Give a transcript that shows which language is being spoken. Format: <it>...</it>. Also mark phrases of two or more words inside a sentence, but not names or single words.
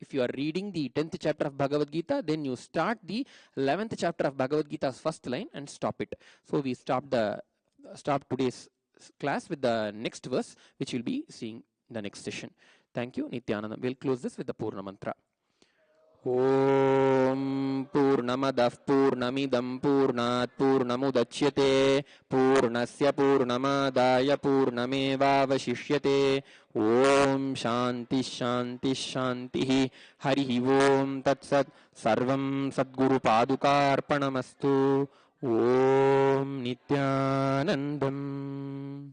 <en>If you are reading the 10th chapter of Bhagavad Gita, then you start the 11th chapter of Bhagavad Gita's first line and stop it. So we stop today's class with the next verse, which we'll be seeing in the next session. Thank you, Nithyananda. We'll close this with the Purna Mantra.</en> <sa>ఓం పూర్ణమదః పూర్ణమిదం పూర్ణాత్ పూర్ణముదచ్యతే పూర్ణస్య పూర్ణమాదాయ పూర్ణమేవావశిష్యతే. ఓం శాంతి శాంతి శాంతి. హరి ఓం తత్సత్. సర్వం సద్గురు పాదుకార్పణమస్తు. ఓం నిత్యానందం.</sa>